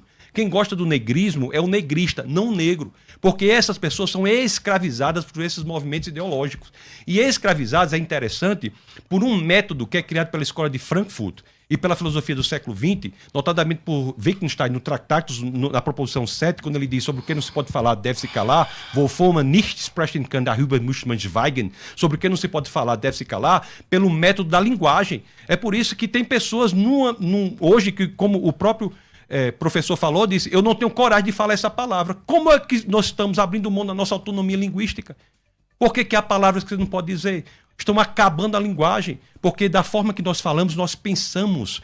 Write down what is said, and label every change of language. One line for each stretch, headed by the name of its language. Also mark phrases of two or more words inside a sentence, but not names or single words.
Portuguese: Quem gosta do negrismo é o negrista, não o negro. Porque essas pessoas são escravizadas por esses movimentos ideológicos. E escravizadas é interessante por um método que é criado pela escola de Frankfurt e pela filosofia do século XX, notadamente por Wittgenstein no Tractatus, na proposição 7, quando ele diz sobre o que não se pode falar, deve-se calar,
German: wovon man nicht sprechen kann, darüber muss man schweigen,
Portuguese: sobre o que não se pode falar, deve-se calar, pelo método da linguagem. É por isso que tem pessoas hoje que, como o próprio professor falou, disse, eu não tenho coragem de falar essa palavra. Como é que nós estamos abrindo mão da nossa autonomia linguística? Por que há palavras que você não pode dizer? Estão acabando a linguagem, porque da forma que nós falamos, nós pensamos.